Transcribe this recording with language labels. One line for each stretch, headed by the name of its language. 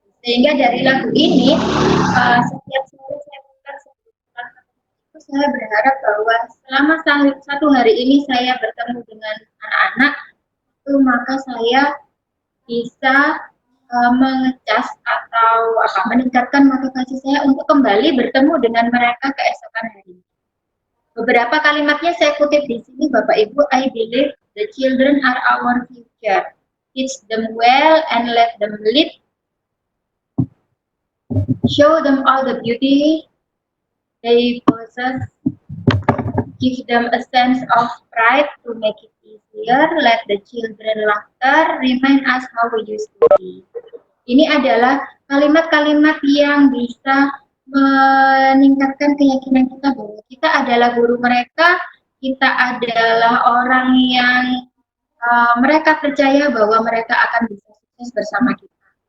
Indonesian: Sehingga dari lagu ini setiap sore saya putar itu saya berharap bahwa selama satu hari ini saya bertemu dengan anak-anak itu maka saya bisa mengecas atau meningkatkan motivasi saya untuk kembali bertemu dengan mereka keesokan hari. Beberapa kalimatnya saya kutip di sini, Bapak Ibu.
English: I believe the children are our future. Teach them well and let them lead. Show them all the beauty they possess. Give them a sense of pride to make it easier. Let the children laughter remind us how we used to be.
Indonesian: Ini adalah kalimat-kalimat yang bisa meningkatkan keyakinan kita bahwa kita adalah guru mereka, kita adalah orang yang mereka percaya bahwa mereka akan bisa sukses bersama kita.